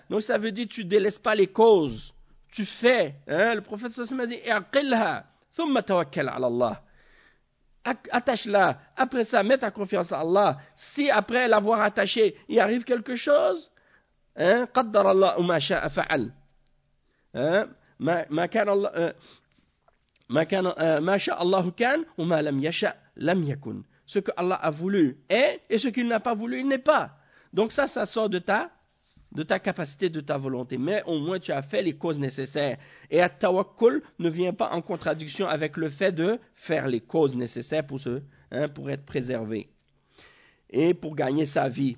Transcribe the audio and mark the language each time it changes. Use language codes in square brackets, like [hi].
[fr] Donc ça veut dire, tu ne délaisses pas les causes. Tu fais, hein, le prophète sallallahu alayhi wa sallam a dit, [ar] اَعْقِلْهَا ثُمَّ تَوَكَّلْ عَلَى اللَّهِ. [fr] Attache-la, après ça, mets ta confiance en Allah. Si après l'avoir attaché, il arrive quelque chose, hein, [ar] قَدَّرَ اللَّهُ مَا شَاءَ فَعَلْ. Hein, مَا شَاءَ اللَّهُ كَانْ وَمَا لَمْ يَشَاءَ لَمْ يَكُنْ. [fr] Ce que Allah a voulu est, et ce qu'il n'a pas voulu, il n'est pas. Donc ça sort de ta capacité, de ta volonté. Mais au moins, tu as fait les causes nécessaires. Et à tawakkul ne vient pas en contradiction avec le fait de faire les causes nécessaires pour être préservé et pour gagner sa vie.